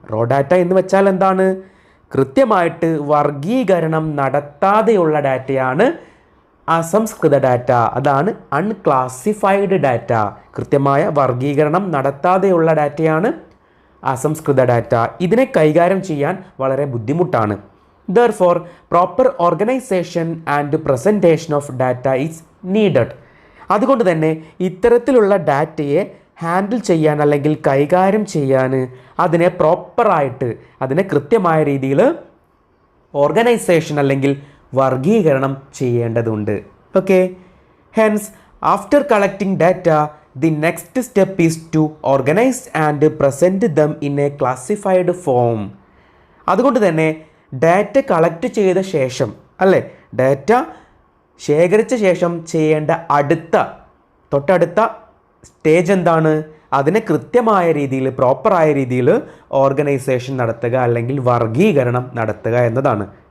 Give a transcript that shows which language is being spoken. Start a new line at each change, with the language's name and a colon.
Malayalam: Raw data എന്ന് വെച്ചാൽ എന്താണ്? കൃത്യമായിട്ട് വർഗീകരണം നടത്താതെയുള്ള ഡാറ്റയാണ് അസംസ്കൃത ഡാറ്റ. അതാണ് അൺക്ലാസിഫൈഡ് ഡാറ്റ. കൃത്യമായ വർഗീകരണം നടത്താതെയുള്ള ഡാറ്റയാണ് അസംസ്കൃത ഡാറ്റ. ഇതിനെ കൈകാര്യം ചെയ്യാൻ വളരെ ബുദ്ധിമുട്ടാണ്.
English: Therefore, proper organization and presentation of data is needed.
Malayalam: അതുകൊണ്ട് തന്നെ ഇത്തരത്തിലുള്ള ഡാറ്റയെ ഹാൻഡിൽ ചെയ്യാൻ അല്ലെങ്കിൽ കൈകാര്യം ചെയ്യാൻ അതിനെ പ്രോപ്പറായിട്ട്, അതിനെ കൃത്യമായ രീതിയിൽ ഓർഗനൈസേഷൻ അല്ലെങ്കിൽ വർഗീകരണം ചെയ്യേണ്ടതുണ്ട്.
English: Okay, hence after collecting data the next step is to organize and present them in a classified form.
Malayalam: അതുകൊണ്ട് തന്നെ ഡാറ്റ കളക്ട് ചെയ്ത ശേഷം, അല്ലേ, ഡാറ്റ ശേഖരിച്ച ശേഷം ചെയ്യേണ്ട തൊട്ടടുത്ത സ്റ്റേജ് എന്താണ്? അതിനെ കൃത്യമായ രീതിയിൽ, പ്രോപ്പറായ രീതിയിൽ ഓർഗനൈസേഷൻ നടത്തുക, അല്ലെങ്കിൽ വർഗീകരണം നടത്തുക എന്നതാണ്.